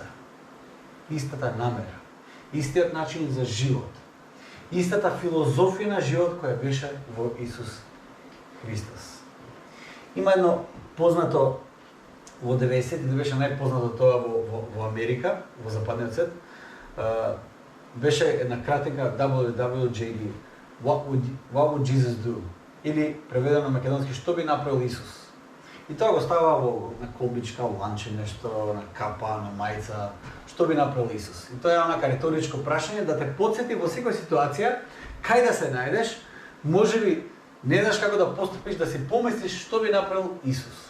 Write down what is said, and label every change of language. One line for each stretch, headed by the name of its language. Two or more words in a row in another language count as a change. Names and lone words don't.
Macedonian: Истата намера, истиот начин за живот, истата филозофија на живот која беше во Исус Христос. Има едно познато во 90-ти беше најпознато тоа во Америка, во западниот свет. Беше една кратинка WWJD.
English: What would Jesus do?
Macedonian: Или преведено на македонски, што би направил Исус? И тоа го става на колбичка, ланче, нешто, на капа, на мајца. Што би направил Исус? И тоа е онака риторичко прашање да те потсети во секоја ситуација кај да се најдеш, можеби не знаеш како да постапиш, да си помислиш што би направил Исус.